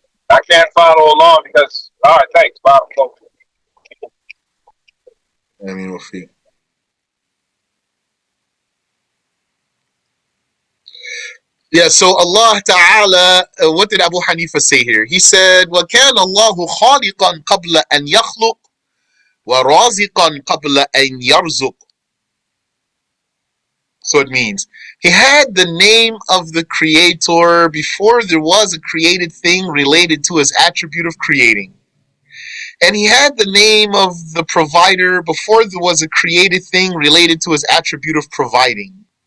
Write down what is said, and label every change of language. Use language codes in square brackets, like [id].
[en] I can't follow along because. All right, thanks, Bob. I mean, Wafiq. Yeah, so Allah Ta'ala, what did Abu Hanifa say here? He said, [ar] وَكَانَ اللَّهُ خَالِقًا قَبْلَ أَنْ يَخْلُقْ وَرَازِقًا قَبْلَ أَنْ يَرْزُقْ. [en] So it means he had the name of the creator before there was a created thing related to his attribute of creating. And he had the name of the provider before there was a created thing related to his attribute of providing.